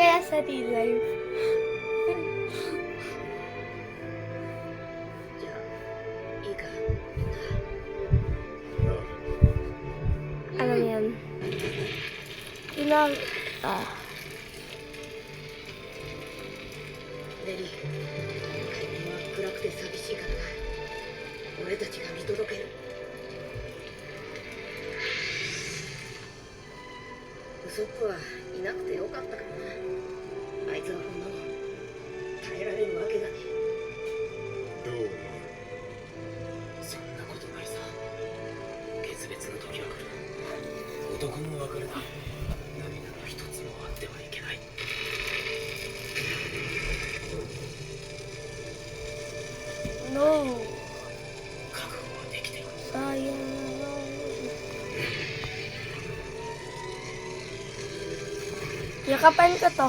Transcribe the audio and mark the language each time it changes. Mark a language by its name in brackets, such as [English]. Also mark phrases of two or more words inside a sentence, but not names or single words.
[English] sa real life. [Japanese] じゃあいいかみんな [Filipino] Ano yan? Pinag... [Japanese] レリー今は暗くて寂しいからな俺たちが見届けるウソップはいなくてよかったかもなあいつがこんなの耐えられるわけがねどう思う？そんなことないさ決別の時は来る男の別れだ涙の一つもあってはいけない [English] No. [Japanese] 覚悟はできてる [Filipino] Sayang naman. Yakapan ko to.